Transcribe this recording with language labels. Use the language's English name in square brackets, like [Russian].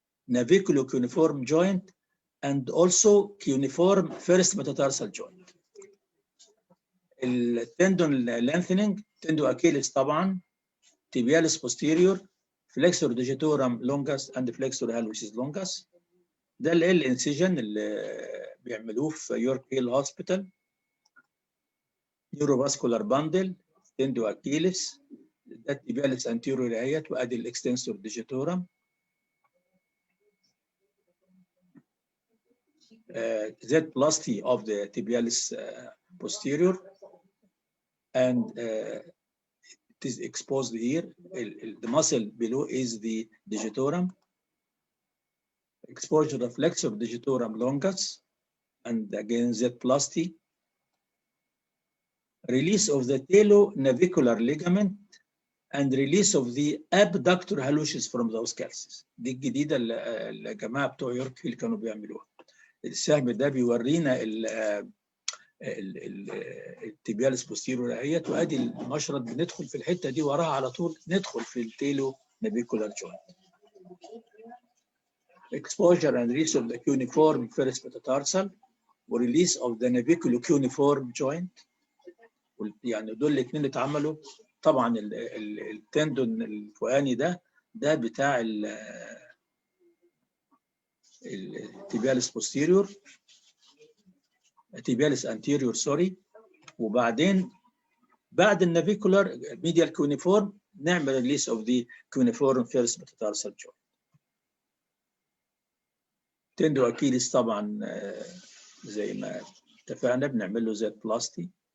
[English] Navicular cuneiform joint and also cuneiform first metatarsal joint. التندون lengthening, tendo Achilles طبعا, tibialis posterior, flexor digitorum longus and flexor hallucis longus. [Arabic] ده الانسيجن اللي بيعملوه في يورك هيل هوسبيتال. نيوروفاسكولار باندل، تندو اكيلس، ده التيبيالس انتيريور اهيت، وادي الاكستنسور ديجيتورم. [English] Z-plasty of the tibialis posterior, and it is exposed here. The muscle below is the digitorum. Exposure of flexor digitorum longus, and again Z-plasty. Release of the talonavicular ligament and release of the abductor hallucis from those calces. [Arabic] دي الجديدة اللي الجماعة بتوع يورك هيل كانوا بيعملوها. السهم ده بيورينا التيبيالس بوستيريور اهيت، وادي المشرط بندخل في الحتة دي وراها على طول ندخل في التالونافيكولار joint. [English] Exposure and release of the cuneiform first metatarsal ورelease of the naviculo-cuneiform joint. [Arabic] يعني دول الاثنين اتعملوا. طبعا التندون الفوقاني ده بتاع التيبيالس بوستيريور. [English] tibialis anterior sorry. [Arabic] وبعدين بعد النافيكولار medial cuneiform نعمل [English] release of the cuneiform first metatarsal joint. [Arabic] تندو اكيليس طبعا زي ما اتفقنا بنعمل له زيت بلاستي.